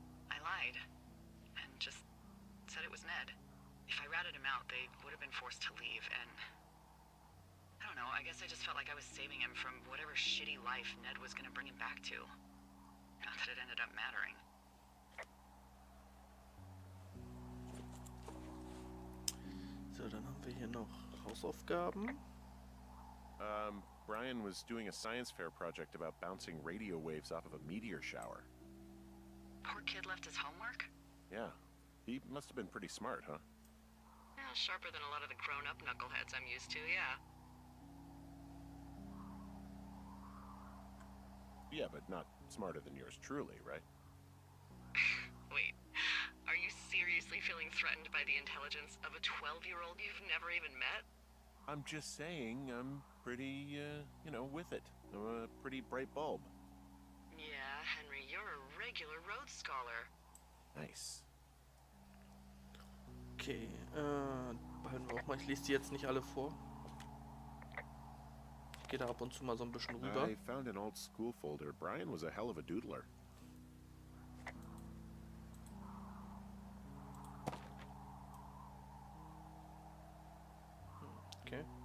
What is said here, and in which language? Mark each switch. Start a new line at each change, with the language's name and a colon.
English: I lied, and just said it was Ned. If I ratted him out, they would have been forced to leave, and I don't know, I guess I just felt like I was saving him from whatever shitty life Ned was gonna bring him back to. Not that it ended up mattering.
German: So, dann haben wir hier noch Hausaufgaben.
English: Brian was doing a science fair project about bouncing radio waves off of a meteor shower. Poor kid left his homework? Yeah. He must have been pretty smart, huh? Well, sharper than a lot of the grown-up knuckleheads I'm used to, yeah. Yeah, but not smarter than yours truly, right? Wait, are you seriously feeling threatened by the intelligence of a 12-year-old you've never even met? I'm just saying I'm pretty, with it. I'm a pretty bright bulb. Yeah, Henry, you're a regular Rhodes Scholar. Nice.
German: Okay, behalten wir auch mal. Ich lese die jetzt nicht alle vor. Ich gehe da ab und zu mal so ein bisschen rüber.
English: I found an old school folder. Brian was a hell of a doodler. Okay.